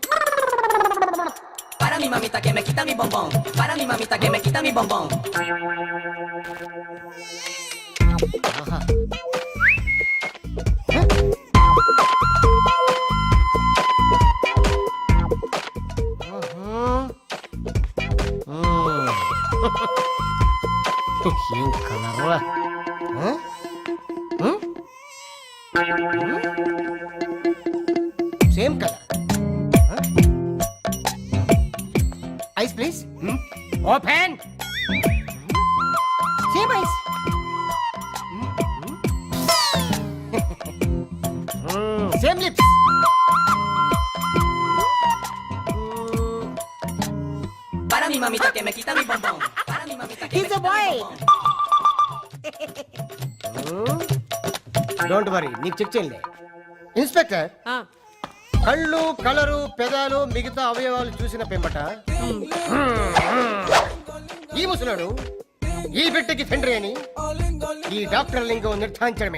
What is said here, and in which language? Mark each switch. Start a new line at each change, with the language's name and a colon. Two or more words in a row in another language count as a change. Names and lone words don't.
Spanish: Para mi mamita que me quita mi bombón. Para mi mamita que me quita mi bombón. Aha.
Telugu: ఏం కలర్రా?
English: same color. eyes please.
Telugu: ఓపెన్.
English: same eyes. same lips.
Spanish: Para mi mamita que me quita mi bombón. Para mi mamita que me
English: He's a
Spanish: quita mi
English: boy.
Spanish: bombón.
English: don't worry,
Telugu: నీకు చెక్ చేయలే. ఇన్స్పెక్టర్, కళ్ళు, కలరు, పెదాలు, మిగతా అవయవాలు చూసిన పెంబట ఈ ముసలాడు ఈ బిడ్డకి తండ్రి అని ఈ డాక్టర్ లింగం నిర్ధారించడమే.